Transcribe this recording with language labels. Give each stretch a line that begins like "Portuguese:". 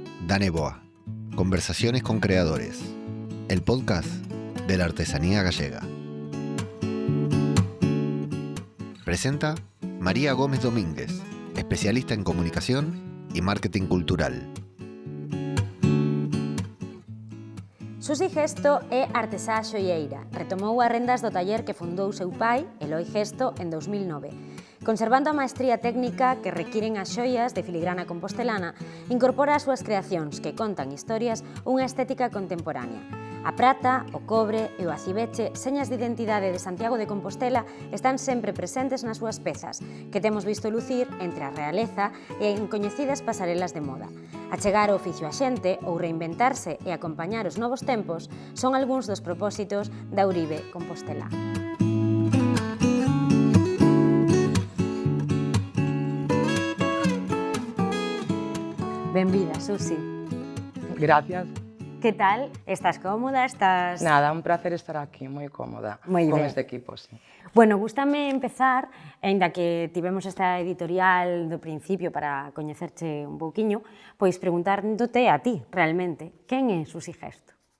Spanish: Dane Boa, Conversaciones con Creadores, el podcast de la artesanía gallega. Presenta María Gómez Domínguez, especialista en comunicación y marketing cultural.
Galician: Susi Gesto é artesá xoieira. Retomou as rendas do taller que fundou seu pai, Eloi Gesto, en 2009. Conservando a maestría técnica que requiren as xoias de filigrana compostelana, incorpora as súas creacións que contan historias unha estética contemporánea. A prata, o cobre e o acibeche, señas de identidade de Santiago de Compostela, están sempre presentes nas súas pezas, que temos visto lucir entre a realeza e en coñecidas pasarelas de moda. Achegar o oficio a xente ou reinventarse e acompañar os novos tempos son algúns dos propósitos da Uribe Compostela. Benvida, Susi. Gracias. Que tal? Estás cómoda? Estás... Nada, un placer estar aquí, moi cómoda con este equipo, sí. Bueno, gústame empezar, aínda que tivemos esta editorial do principio para coñecerche un pouquiño, pois preguntándote a ti, realmente, quen é Susi Gesto?